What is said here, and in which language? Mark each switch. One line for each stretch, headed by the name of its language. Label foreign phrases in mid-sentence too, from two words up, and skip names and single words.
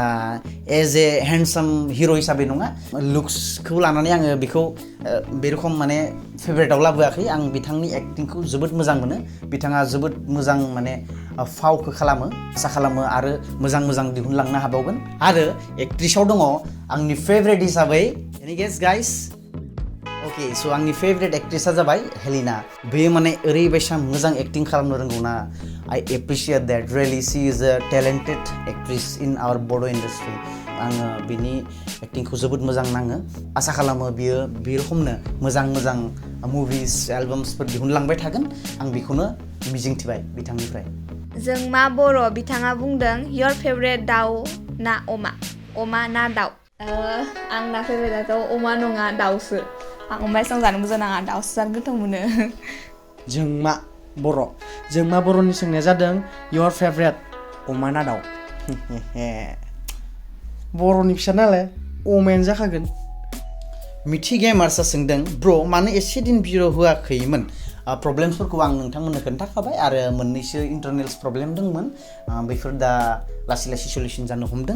English: as a handsome hero'
Bodo: हिसाबै नङा लुक्सखौ लानानै आङो बेखौ बे रखम माने फेभरेटआव लाबोआखै आं बिथांनि एक्टिंखौ जोबोद मोजां मोनो बिथाङा जोबोद मोजां माने फावखौ खालामो आसा खालामो आरो मोजां दिहुनलांनो हाबावगोन आरो एक्ट्रिसआव दङ आंनि फेभरेट हिसाबै
English: any guess guys
Bodo: ओके स' आंनि फेभरेट एक्ट्रिसआ जाबाय हेलिना बेयो माने ओरैबायसा मोजां एक्टिं खालामनो रोंगौना
English: I appreciate that really she is a talented actress in our Bodo industry
Bodo: आङो बिनि एक्टिंखौ जोबोद मोजां नाङो आसा खालामो बियो बे रखमनो मोजां मुभिस एलबाम्सफोर दिहुनलांबाय थागोन आं बेखौनो मिजिंथिबाय बिथांनिफ्राय जों मा बर' बिथाङा बुंदों
English: your favorite
Bodo: दाउ ना अमा ना दाउ आंना फेभरेटआथ' अमा नङा दाउसो आं अमा एसेबां जानो मोजां नाङा दाउसो जानो गोथाव मोनो जोंमा बर' जोंमा बर'नि सोंनाया जादों
English: your favorite
Bodo: अमा ना दाउ बर'नि फिसा नालाय अमायानो जाखागोन मिथि गेमार्सआ सोंदों ब्र मानो एसे दिन भिडिअ होआखैमोन प्रब्लेम्सफोरखौ आं नोंथांमोननो खोन्थाखाबाय आरो मोननैसो इन्टारनेल प्रब्लेम दंमोन बेफोर दा लासै लासै सल्युसन जानो हमदों